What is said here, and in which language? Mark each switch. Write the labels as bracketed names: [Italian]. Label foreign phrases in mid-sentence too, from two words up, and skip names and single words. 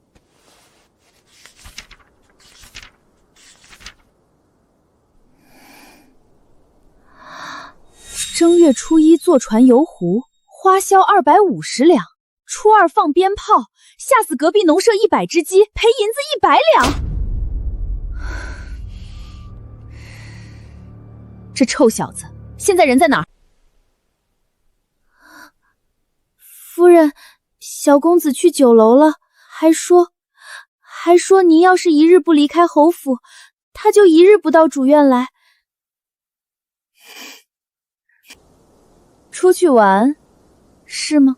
[Chinese] 正月初1坐船遊湖，花銷250兩；初2放鞭炮，嚇死隔壁農舍100隻雞，賠銀子100兩。這臭小子現在人在哪兒？夫人，小公子去酒樓了，還說您要是1日不離開侯府，他就1日不到主院來。出去玩是嗎？